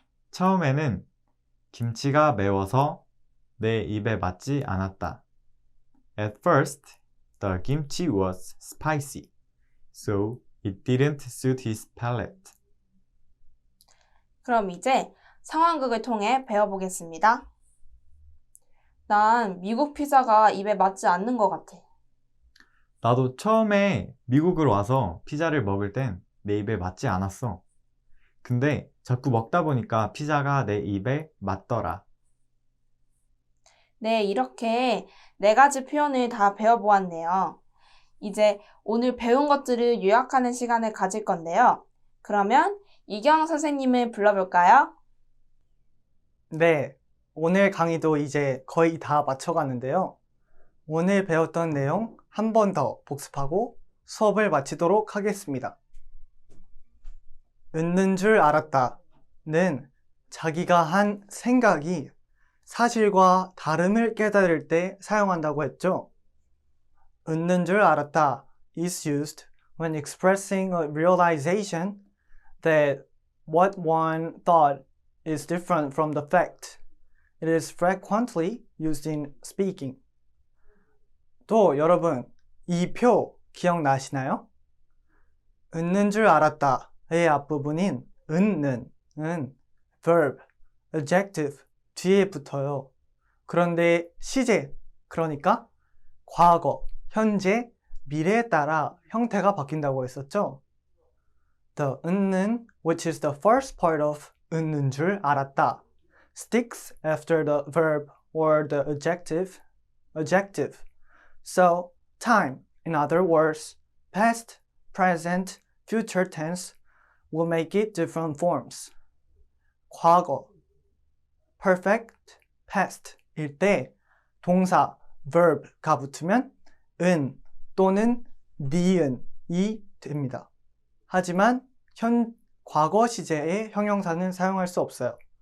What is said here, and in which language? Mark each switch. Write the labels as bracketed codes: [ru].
[ko] 처음에는 김치가 매워서 내 입에 맞지 않았다. [en] At first, the kimchi was spicy, so it didn't suit his palate. [ko] 그럼 이제 상황극을 통해 배워보겠습니다. 난 미국 피자가 입에 맞지 않는 것 같아. 나도 처음에 미국으로 와서 피자를 먹을 땐 내 입에 맞지 않았어. 근데 자꾸 먹다 보니까 피자가 내 입에 맞더라. 네, 이렇게 4가지 표현을 다 배워보았네요. 이제 오늘 배운 것들을 요약하는 시간을 가질 건데요. 그러면 이경 선생님을 불러볼까요? 네, 오늘 강의도 이제 거의 다 마쳐가는데요. 오늘 배웠던 내용 한 번 더 복습하고 수업을 마치도록 하겠습니다. 웃는 줄 알았다는 자기가 한 생각이 사실과 다름을 깨달을 때 사용한다고 했죠. 웃는 줄 알았다 [en] is used when expressing a realization that what one thought is different from the fact. It is frequently used in speaking. [ko] 또 여러분, 이 표 기억나시나요? 웃는 줄 알았다의 앞부분인 웃는은 verb, adjective 뒤에 붙어요. 그런데 시제, 그러니까 과거, 현재, 미래에 따라 형태가 바뀐다고 했었죠. [en] The 웃는, which is the first part of [ko] 웃는 줄 알았다, [en] sticks after the verb or the adjective. So, time, in other words, past, present, future tense, will make it different forms. [ko] 과거, perfect, past일 때 동사, verb가 붙으면 은 또는 니은이 됩니다. 하지만 과거 시제의 형용사는 사용할 수 없어요.